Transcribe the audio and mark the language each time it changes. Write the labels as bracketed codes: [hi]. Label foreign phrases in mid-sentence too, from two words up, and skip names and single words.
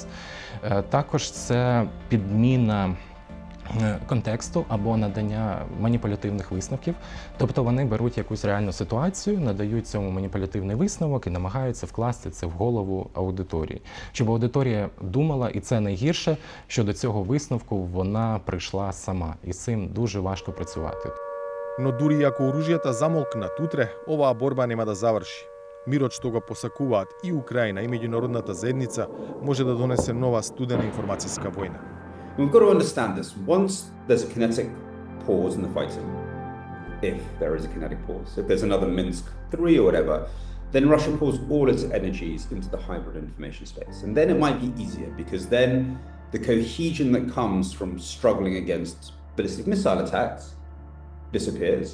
[uk] Також це підміна контексту або надання маніпулятивних висновків. Тобто вони беруть якусь реальну ситуацію, надають цьому маніпулятивний висновок і намагаються вкласти це в голову аудиторії. Щоб аудиторія думала, і це найгірше, що до цього висновку вона прийшла сама. І з цим дуже важко працювати. [mk] Но дури ако оружјата замолкнат утре, оваа борба нема да заврши. Мирот што го посакуваат и Украина и меѓународната заедница може да донесе нова студена информацијска војна. [en] We've got to understand this. Once there's a kinetic pause in the fighting, if there is a kinetic pause, if there's another Minsk 3 or whatever, then Russia pours all its energies into the hybrid information space. And then it might be easier because then the cohesion that comes from struggling against ballistic missile attacks disappears.